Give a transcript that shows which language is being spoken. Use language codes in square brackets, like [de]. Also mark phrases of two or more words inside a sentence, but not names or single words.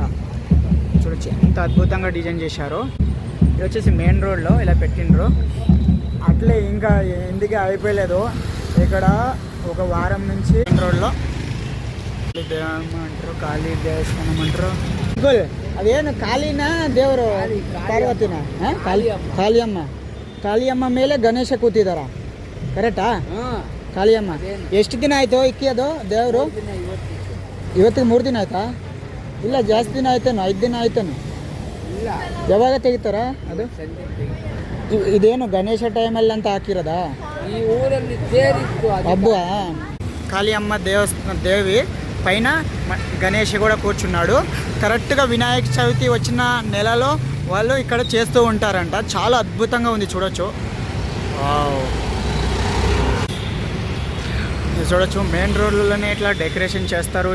[te] చూడొచ్చు ఎంత అద్భుతంగా డిజైన్ చేశారో. ఇది వచ్చేసి [en] main road [te] ఇలా పెట్టిండ్రు. అట్లే ఇంకా ఎందుకు అయిపోయలేదు, ఇక్కడ ఒక వారం నుంచి [en] main road [te] అంటారు, కాళీ దేవస్థానం అంటారు. [kn] అదేನು ಕಾಳಿನಾ ದೇವರು ಪಾರ್ವತಿನ ಕಾಳಿಯಮ್ಮ ಕಾಳಿಯಮ್ಮ ಮೇಲೆ ಗಣೇಶ ಕೂತಿದಾರ ಕರೆಕ್ಟಾ? ಕಾಳಿಯಮ್ಮ ಎಷ್ಟು ದಿನ ಆಯ್ತು ಇಕ್ಕಿಯೋದು ದೇವರು? ಇವತ್ತಿಗೆ 3 ದಿನ ಆಯ್ತಾ? ಇಲ್ಲ ಜಾಸ್ತಿ ದಿನ ಆಯ್ತೇನು, 5 ದಿನ ಆಯ್ತೇನು? ಯಾವಾಗ ತೆಗಿತಾರ ಅದು? ಇದೇನು ಗಣೇಶ ಟೈಮಲ್ಲಿ ಅಂತ ಹಾಕಿರೋದಾ? ಈ ಊರಲ್ಲಿ ತೇರಿತ್ತು ಹಬ್ಬ. [te] కాళియమ్మ దేవి పైన గణేష్ కూడా కూర్చున్నాడు. కరెక్ట్గా వినాయక చవితి వచ్చిన నెలలో వాళ్ళు ఇక్కడ చేస్తూ ఉంటారంట. చాలా అద్భుతంగా ఉంది, చూడొచ్చు. చూడొచ్చు, [en] main roads [te] ఇట్లా డెకరేషన్ చేస్తారు.